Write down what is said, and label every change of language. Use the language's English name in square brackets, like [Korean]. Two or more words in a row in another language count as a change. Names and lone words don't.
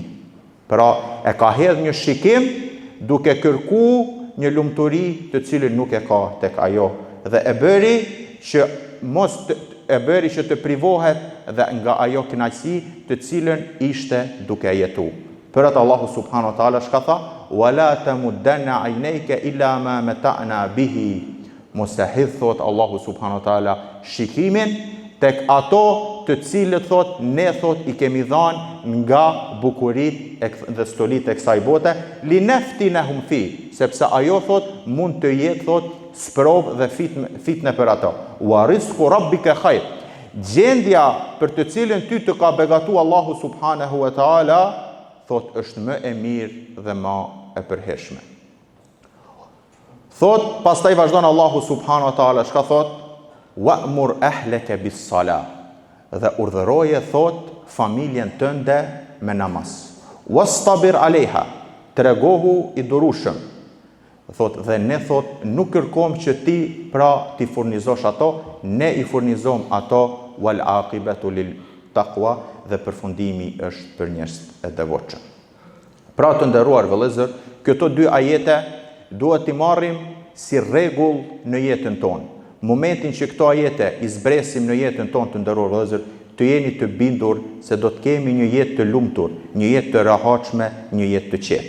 [Albanian] Pra e ka hedhur një shikim duke kërku një lumturi të cilën nuk e ka tek ajo dhe e bëri që të privohet dhe nga ajo kënaqësi të cilën ishte duke jetu. Për atë Allahu [Arabic] سبحانه وتعالى [Albanian] shka tha: [Arabic] "ولا تمدن عينيك إلى ما متعنا به." [Albanian] Mos e hidh, thot Allahu [Arabic] سبحانه وتعالى, [Albanian] shikimin tek ato të cilët thot ne thot i kemi dhënë nga bukuritë dhe stolitë e kësaj bote, [Arabic] لنفتنهم في, [Albanian] sepse ajo thot mund të jetë thot sprov dhe fitne për ato. [Arabic] ورزق ربك خير. [Albanian] Gjendja për të cilën ty të ka begatu Allahu [Arabic] سبحانه وتعالى [Albanian] thot është më e mirë dhe më e përhershme. Thot pastaj vazhdon Allahu [Arabic] سبحانه وتعالى, [Albanian] çka thot? [Arabic] وأمر أهلك بالصلاة. [Albanian] Dhe urdhëroje thot familjen tënde me namaz. [Arabic] واصطبر عليها. [Albanian] Tregohu i durueshëm. Thot dhe ne thot nuk kërkom që ti pra ti furnizosh ato, ne i furnizom ato [Arabic] والعاقبة للتقوى [Albanian] dhe përfundimi është për njerëz e devotshëm. Pra të nderuar vëllezër, këto 2 ajete duhet t'i marrim si rregull në jetën tonë. Momentin që këto ajete i zbresim në jetën tonë të nderuar vëllezër, të jeni të bindur se do të kemi një jetë të lumtur, një jetë të rehatshme, një jetë të qetë.